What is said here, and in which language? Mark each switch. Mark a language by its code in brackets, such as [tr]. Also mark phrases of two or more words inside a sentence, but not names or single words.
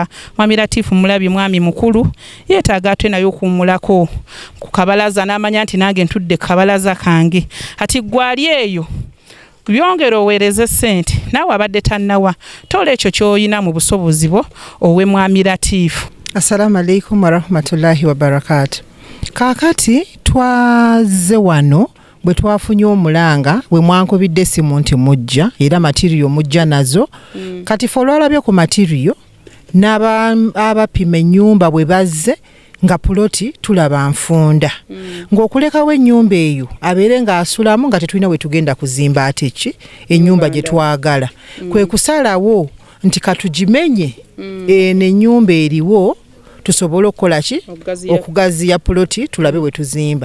[lg] Mwami Latifu mulabi mwami mukulu yeetaaga ate naye okuwumulako ku kabalaza n'amanya nti nange ntudde kabalaza kange. Ati gwali eyo byongera oweereze ssente naawe abadde tannawa tola ekyo ky'oyina mu busobozi bwo owe Mwami Latifu. [ar] السلام عليكم ورحمة الله وبركاته. [lg] Kaakati twaze wano bwe twafunye omulanga bwe mwankubidde essimu nti mujja era matiriyo mujja nazo kati fe olwalabye ku matiriyo n'abapima ennyumba bwe bazze nga puloti tulaba nfunda ng'okulekawo ennyumba eyo abeere ng'asulamu nga tetulina we tugenda kuzimba ate ki ennyumba gye twagala kwe kusalawo nti katugimenye n'ennyumba eriwo tusobole okukola ki okugaziya puloti tulabe we tuzimba.